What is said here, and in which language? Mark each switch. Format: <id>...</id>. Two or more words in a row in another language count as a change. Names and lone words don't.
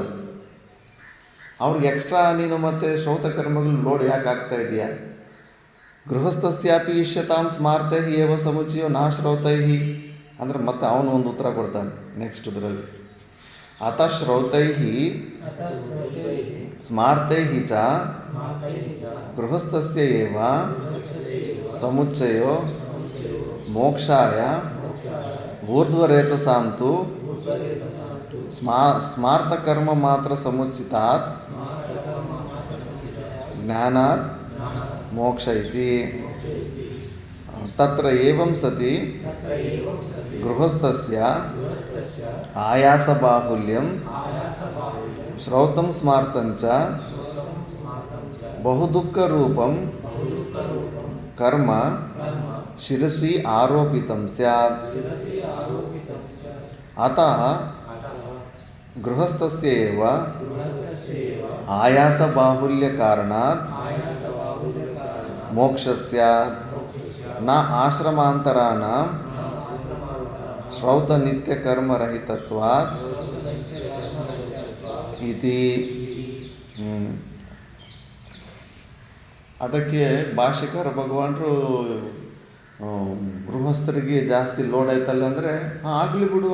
<kn>ಅವ್ರಿಗೆ ಎಕ್ಸ್ಟ್ರಾ ನೀನು ಮತ್ತು ಶ್ರೌತ ಕರ್ಮಗಳು ಲೋಡ್ ಯಾಕೆ ಆಗ್ತಾ ಇದೆಯಾ?</kn> <sa>ಗೃಹಸ್ಥಸ್ಯಾಪಿ ಇಷ್ಯತಾಂ ಸ್ಮಾರ್ತೈಃ ಏವ ಸಮುಚ್ಚಯೋ ನ ಶ್ರೌತೈಃ</sa> <kn>ಅಂದರೆ ಮತ್ತೆ ಅವನು ಒಂದು ಉತ್ತರ ಕೊಡ್ತಾನೆ ನೆಕ್ಸ್ಟ್ ಇದರಲ್ಲಿ.</kn> <sa>ಅತ ಶ್ರೌತೈಃ ಸ್ಮಾರ್ತೈಃ ಚ ಗೃಹಸ್ಥಸ್ಯ ಏವ ಸಮುಚ್ಚಯೋ ಮೋಕ್ಷಾಯ ಊರ್ಧ್ವರೇತಸಾಂ ತು ಸ್ಮಾರ್ತ ಕರ್ಮ ಮಾತ್ರ ಸಮುಚಿತಾತ್ ಜ್ಞಾನಾತ್ ಮೋಕ್ಷ ಇತಿ. ತತ್ರ ಏವಂ ಸತಿ ಗೃಹಸ್ಥಸ್ಯ ಆಯಾಸ ಬಾಹುಲ್ಯಂ ಶ್ರೌತಂ ಸ್ಮಾರ್ತಂಚ ಬಹುದುಃಖ ರೂಪಂ ಕರ್ಮ ಶಿರಸಿ ಆರೋಪಿತಂ ಸ್ಯಾತ್. ಅತಃ ಗೃಹಸ್ಥಸ್ಯ ಏವ ಆಯಾಸ ಬಾಹುಲ್ಯ ಕಾರಣಾತ್ ಮೋಕ್ಷ ಸ್ಯಾತ್ ನ ಆಶ್ರಮಾಂತರಾಣಾಂ ಶ್ರೌತ ನಿತ್ಯ ಕರ್ಮರಹಿತತ್ವಾತ್ ಇತಿ.</sa> <kn>ಅದಕ್ಕೆ ಭಾಷ್ಯಕಾರ ಭಗವಾನರು ಗೃಹಸ್ಥರಿಗೆ ಜಾಸ್ತಿ ಲೋಡ್ ಆಯ್ತಲ್ಲ ಅಂದರೆ ಆಗಲಿ ಬಿಡು.</kn>